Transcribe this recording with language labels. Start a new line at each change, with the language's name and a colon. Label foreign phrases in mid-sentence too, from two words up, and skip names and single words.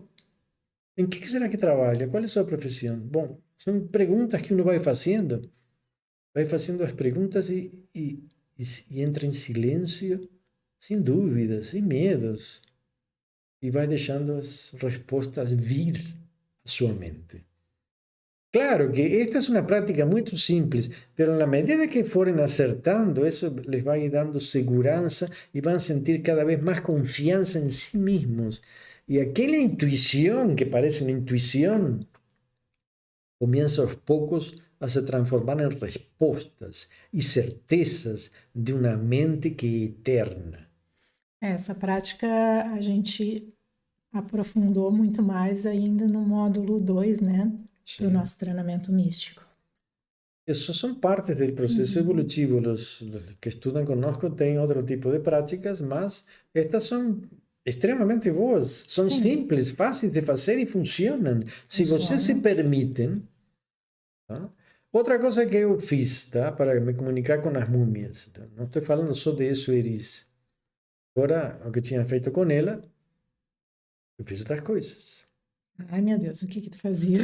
Portuguese: Em que será que trabalha? Qual é a sua profissão? Bom, são perguntas que uno vai fazendo vai fazendo as perguntas e entra em silêncio, sem dúvidas, sem medos, e vai deixando as respostas vir à sua mente.
Spanish: Claro que esta es una práctica muy simple, pero en la medida que fueren acertando, eso les va a ir dando seguranza y van a sentir cada vez más confianza en sí mismos. Y aquella intuición que parece una intuición comienza a los pocos a se transformar en respuestas y certezas de una mente que es eterna.
Portuguese: Essa prática a gente aprofundou muito mais ainda no módulo 2, né? Do nosso treinamento místico.
Spanish: Eso son partes del proceso evolutivo. Los que estudian conosco tienen otro tipo de prácticas, mas estas son
Portuguese: extremamente boas.
Spanish: Son simples, fáciles de hacer y funcionan.
Portuguese: Si vocês se permitem. Tá? Outra coisa que eu fiz, tá? Para me comunicar com as múmias. Tá? Não estou falando só de isso, Eris. Agora, o que tinha feito com ela, eu fiz outras coisas. Ai, meu Deus, o que tu fazia?